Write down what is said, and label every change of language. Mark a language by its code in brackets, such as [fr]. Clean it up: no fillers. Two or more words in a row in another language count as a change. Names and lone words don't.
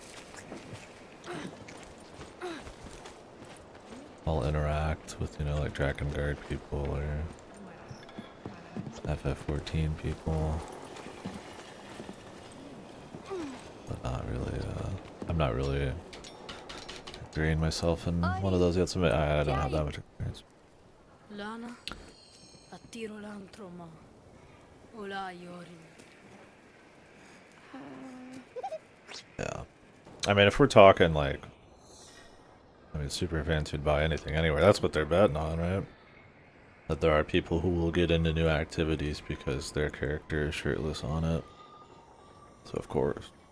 [en] I'll interact with, you know, like Drakengard people or FF14 people, but not really, I'm not really agreeing myself in one of those yet, so I don't have that much experience. Lana, attiro l'antro ma Ola yorim. Yeah. I mean, if we're talking like, I mean, super fans who'd buy anything anywhere, that's what they're betting on, right? That there are people who will get into new activities because their character is shirtless on it. So of course.